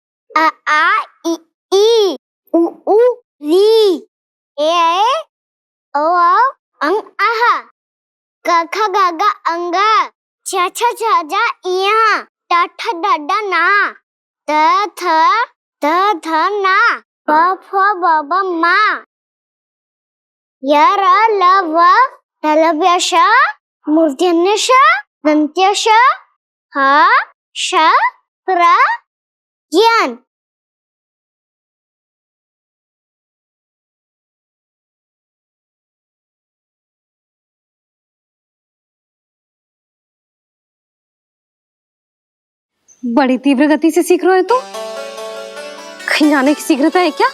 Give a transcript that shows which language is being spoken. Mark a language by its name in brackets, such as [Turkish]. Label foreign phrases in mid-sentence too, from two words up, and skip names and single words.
[Hindi] अ आ इ ई उ ऊ री ए ओ अंग आह क ख ग घ अंग छ छ छ ज इया ट ठ ड ढ ना त थ ना प फ ब भ मा य र ल व तलव्य श मूर्धन्य श दंत्य श ह श प्र ज्ञान। बड़ी तीव्र गति से सीख रहे हो तो कहीं जाने की शीघ्रता है क्या?